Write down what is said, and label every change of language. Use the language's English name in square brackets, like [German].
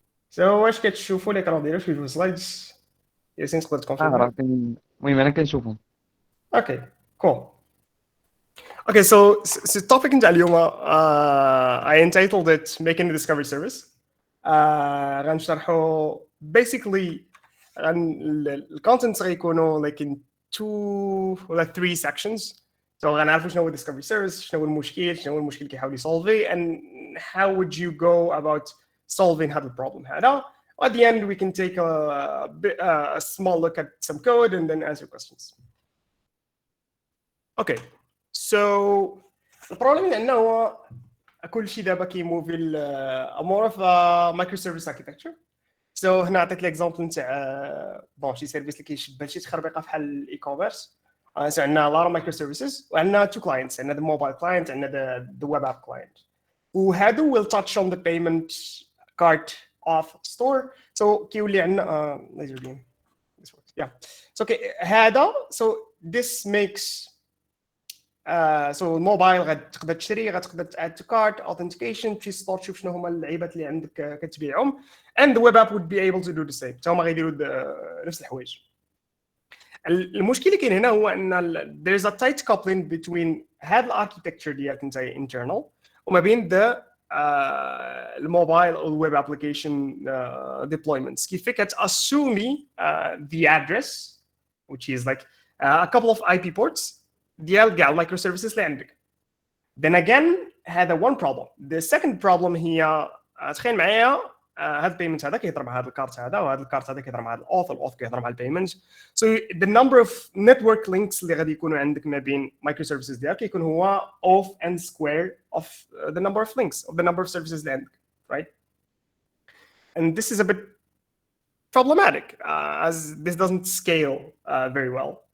[English] So [Arabic] واش كتشوفوا لي كانوا دايرين في السلايدز؟ ياسين تقدر تكونفيرم؟ راه المهم انا كنشوفهم. [English] Okay, cool. Okay, so topic [Arabic] نتاع اليوم [English] I entitled it Making a Discovery Service. [Arabic] غنشرحوا [English] basically [Arabic] الكونتنتس غيكونوا [English] like in 2 [Arabic] ولا 3 [English] sections. So [Arabic] غنعرفوا شنو هو [English] discovery service، [Arabic] شنو هو المشكل كيحاول يسولفي [English] and how would you go about solving [Arabic] هذا البروبلم هذا. At the end we can take a small look at some code and then answer questions. [English] Okay, so [Arabic] البروبلم اللي عندنا هو كل شيء دابا كيموفي [English] more of a microservice architecture. [Arabic] So هنا عطيت لي اكزامبل نتاع شي سيرفيس اللي كيشبه شي تخربيقه بحال الاي كوميرس. [English] So [Arabic] عندنا [English] a lot of microservices [Arabic] وعندنا [English] 2 clients، عندنا the mobile client عندنا the web app client. [Arabic] وهادو [English] will touch on the payment cart off store. So [Arabic] كيولي عندنا [English] laser beam. This works. Yeah. So okay [Arabic] هذا [English] so this makes so [Arabic] الموبايل غتقدر تشري، غتقدر [English] add to cart authentication، [Arabic] تمشي ستور تشوف شنو هما اللعيبات اللي عندك كتبيعهم [English] and the web app would be able to do the same. [Arabic] هما غيديروا نفس الحوايج. المشكل اللي كاين هنا هو ان [English] there is a tight coupling between [Arabic] هاد الاركيتكتشر ديالك انت [English] internal [Arabic] وما بين الموبايل او الويب ابلكيشن deployments. كيف كتاسومي [English] the address which is like a couple of IP ports [Arabic] ديال كاع المايكرو سيرفيسز اللي عندك. [English] Then again [Arabic] هذا [English] one problem. The second problem [Arabic] هي تخيل معايا هذا البيمنت هذا كيهضر مع هذا الكارت هذا، وهذا الكارت هذا كيهضر مع هذا الاوث كيهضر مع البيمنت. [English] So the number of network links [Arabic] اللي غادي يكونوا عندك ما بين مايكرو سيرفيسز ديالك يكون هو [English] of n square of the number of links of the number of services [Arabic] اللي عندك, [English] right? And this is a bit problematic as this doesn't scale very well.